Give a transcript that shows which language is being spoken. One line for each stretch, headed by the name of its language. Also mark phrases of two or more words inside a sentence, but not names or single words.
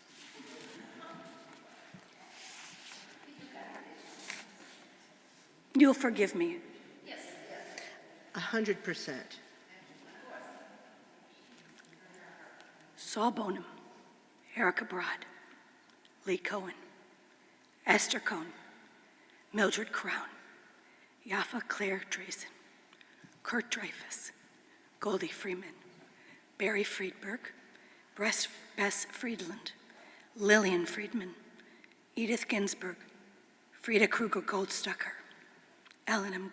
English: You'll forgive me. 100%. Saul Bonham, Erica Broad, Lee Cohen, Esther Cohn, Mildred Crown, Yaffa Claire Drazen, Kurt Dreyfus, Goldie Freeman, Barry Friedberg, Bess Friedland, Lillian Friedman, Edith Ginsburg, Frida Kruger Goldstucker, Ellen M.